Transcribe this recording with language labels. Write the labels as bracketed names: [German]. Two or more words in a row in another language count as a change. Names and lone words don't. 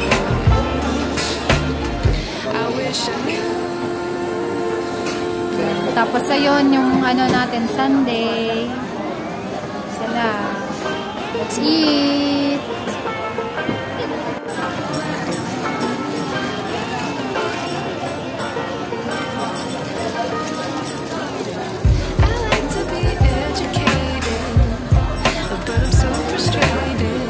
[English] I wish I knew [Filipino] Tapos ayun, yung ano natin, Sunday. Sala. [English] Let's eat. I like to be educated, but I'm so frustrated.